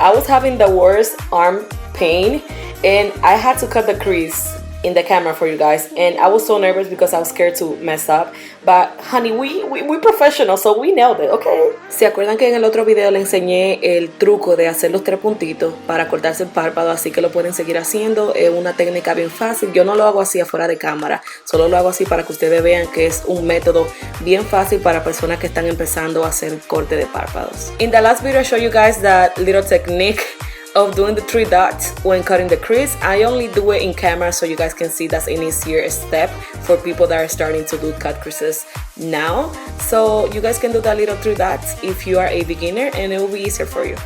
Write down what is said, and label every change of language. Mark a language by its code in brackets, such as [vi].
[en] I was having the worst arm pain and I had to cut the crease in the camera for you guys, and I was so nervous because I was scared to mess up, but honey, we professional, so we nailed it, okay? [es] ¿Se acuerdan que en el otro video le enseñé el truco de hacer los tres puntitos para cortarse el párpado? Así que lo pueden seguir haciendo, es una técnica bien fácil. Yo no lo hago así afuera de cámara, solo lo hago así para que ustedes vean que es un método bien fácil para personas que están empezando a hacer corte de párpados. [en] In the last video I showed you guys that little technique of doing the 3 dots when cutting the crease. I only do it in camera so you guys can see that's an easier step for people that are starting to do cut creases now. So you guys can do that little 3 dots if you are a beginner and it will be easier for you.